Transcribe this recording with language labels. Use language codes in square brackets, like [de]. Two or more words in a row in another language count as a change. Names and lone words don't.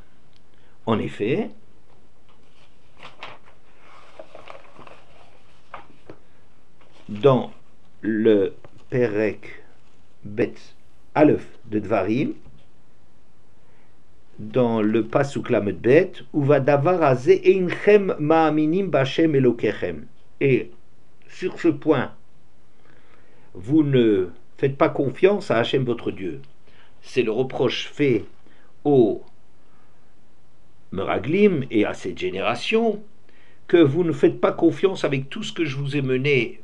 [fr] En effet, dans le [he] פרק בית אלף de Dvarim, [fr] dans le [he] פסוק למד בית, ובדבר הזה אינכם מאמינים בה' אלהיכם. [fr] Et sur ce point, vous ne faites pas confiance à Hachem votre Dieu. C'est le reproche fait aux Meraglim et à cette génération, que vous ne faites pas confiance avec tout ce que je vous ai mené.